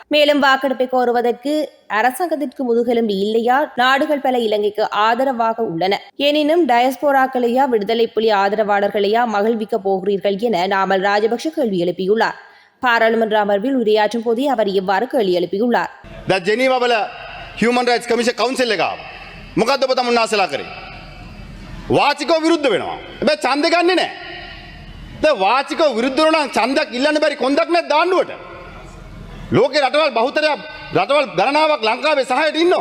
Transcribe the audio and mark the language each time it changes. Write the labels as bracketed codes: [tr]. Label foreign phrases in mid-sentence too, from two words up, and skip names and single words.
[ta] மேலும் வாக்கெடுப்பை கோருவதற்கு அரசாங்கத்திற்கு முதுகெலும்பு இல்லையா, நாடுகள் பல இலங்கைக்கு ஆதரவாக உள்ளன, எனினும் டயஸ்போராக்களையா விடுதலை புலி ஆதரவாளர்களையா மகிழ்விக்க போகிறீர்கள் என நாமல் ராஜபக்ஷ கேள்வி எழுப்பியுள்ளார். பாராளுமன்ற அமர்வில் உரையாற்றும் போதே அவர் இவ்வாறு கேள்வி எழுப்பியுள்ளார். [si] ජෙනීවවල [en] human rights commission council [si] එක ආවා. මොකද්ද ඔබ තමුන්නාසලා කරේ? වාචිකව විරුද්ධ වෙනවා. හැබැයි ඡන්දෙ ගන්නෙ නැහැ. දැන් වාචිකව විරුද්ධ වෙනවා නම් ඡන්දයක් ඉල්ලන්න බැරි කොන්දක් නැද්ද ආණ්ඩුවට? ලෝකේ රටවල් බහුතරයක් රටවල් ගණනාවක් ලංකාවේ සහයට ඉන්නවා.